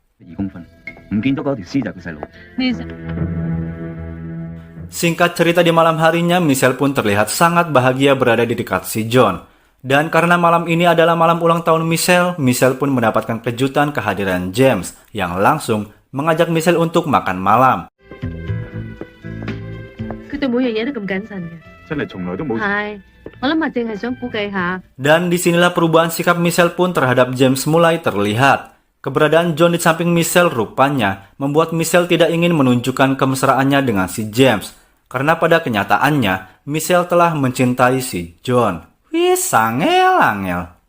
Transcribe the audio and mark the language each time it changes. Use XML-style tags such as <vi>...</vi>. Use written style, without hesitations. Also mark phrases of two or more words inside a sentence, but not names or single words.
<id>Singkat cerita, di malam harinya Michelle pun terlihat sangat bahagia berada di dekat si John. Dan karena malam ini adalah malam ulang tahun Michelle, Michelle pun mendapatkan kejutan kehadiran James yang langsung mengajak Michelle untuk makan malam.</id> <yue>佢對每樣嘢都咁謹慎嘅。真係從來都冇。係，我諗啊，淨係想估計下。</yue> <id>Dan disinilah perubahan sikap Michelle pun terhadap James mulai terlihat. Keberadaan John di samping Michelle rupanya membuat Michelle tidak ingin menunjukkan kemesraannya dengan si James. Karena pada kenyataannya, Michelle telah mencintai si John. Wih, sangel-angel.</id>